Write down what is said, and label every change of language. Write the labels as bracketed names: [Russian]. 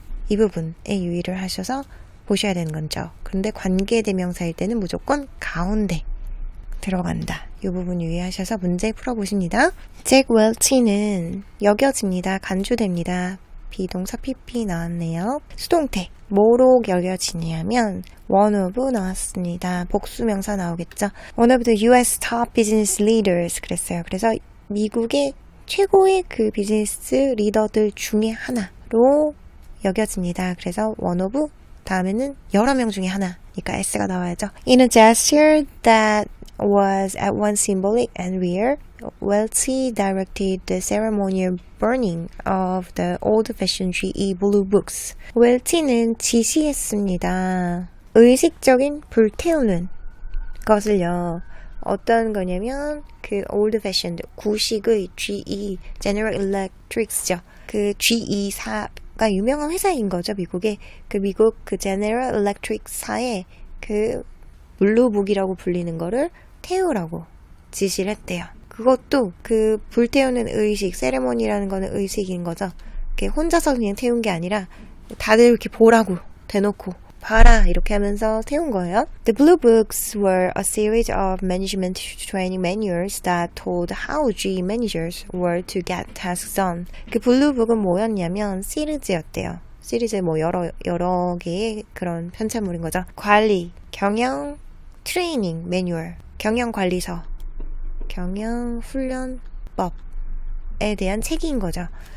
[Korean] 이 부분에 유의를 하셔서 보셔야 되는 거죠. 그런데 관계대명사일 때는 무조건 가운데 들어간다. 이 부분 유의하셔서 문제 풀어보십니다. 잭 웰치는 여겨집니다. 간주됩니다. 비동사 pp 나왔네요. 수동태 뭐로 여겨지냐면 [English] one of [Korean] 나왔습니다. 복수명사 나오겠죠. [English] one of the US top business leaders [Korean] 그랬어요. 그래서 미국의 최고의 그 비즈니스 리더들 중에 하나로 여겨집니다. 그래서 [English] one of [Korean] 다음에는 여러 명 중에 하나니까 s가 나와야죠. [English] In a gesture that was at once symbolic and rare, Welty directed the ceremonial burning of the old-fashioned GE blue books. [Korean] 웰티는 지시했습니다. 의식적인 불태우는 것을요. 어떤 거냐면 그 old-fashioned 구식의 GE General Electric죠. 그 GE사가 유명한 회사인 거죠. 미국의 그 미국 그 General Electric사의 그 블루북이라고 불리는 거를 태우라고 지시를 했대요. 그것도 그 불태우는 의식, 세레모니라는 거는 의식인 거죠. 혼자서 그냥 태운 게 아니라 다들 이렇게 보라고 대놓고 봐라 이렇게 하면서 태운 거예요. [English] The Blue Books were a series of management training manuals that told how GE managers were to get tasks done. [Korean] 그 블루북은 뭐였냐면 시리즈였대요. 시리즈에 뭐 여러 개의 그런 편찬물인 거죠. 관리, 경영, 트레이닝 매뉴얼, 경영관리서, 경영훈련법에 대한 책인 거죠.